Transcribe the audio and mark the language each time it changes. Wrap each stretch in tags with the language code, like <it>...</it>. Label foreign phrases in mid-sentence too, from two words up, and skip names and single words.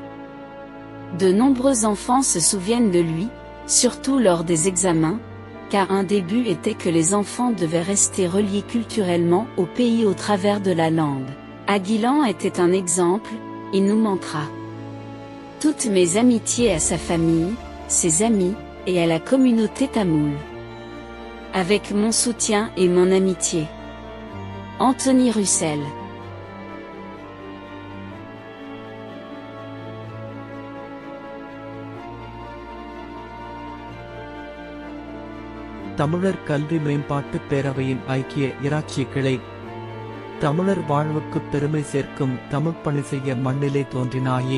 <fr>De nombreux enfants se souviennent de lui, surtout lors des examens, car un début était que les enfants devaient rester reliés culturellement au pays au travers de la langue. Aguilan était un exemple, il nous manquera. Toutes mes amitiés à sa famille, ses amis, et à la communauté tamoule. Avec mon soutien et mon amitié. Anthony Russell.</fr> <ta>தமிழர் கல்வி மேம்பாட்டுப் பேரவையின் ஐக்கிய இராச்சிய கிளை. தமிழர் வாழ்வுக்கு பெருமை சேர்க்கும் தமிழ் பணி செய்ய மண்ணிலே தோன்றினாயே.</ta>